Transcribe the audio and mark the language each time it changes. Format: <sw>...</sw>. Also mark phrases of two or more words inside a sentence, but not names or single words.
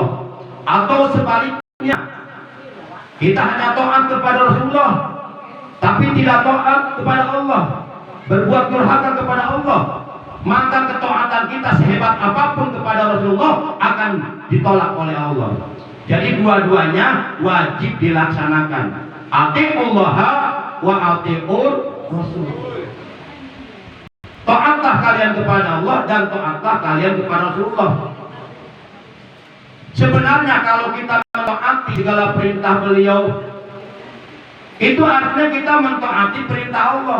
<id>Atau sebaliknya, kita hanya taat kepada Rasulullah tapi tidak taat kepada Allah, berbuat durhaka kepada Allah, maka ketaatan kita sehebat apapun kepada Rasulullah akan ditolak oleh Allah. Jadi dua-duanya wajib dilaksanakan.</id> <ar>أطيعوا الله وأطيعوا الرسول.</ar> <id>Taatlah kalian kepada Allah dan taatlah kalian kepada Rasulullah. Sebenarnya kalau kita mentaati segala perintah beliau, Itu artinya kita mentaati perintah Allah.</id>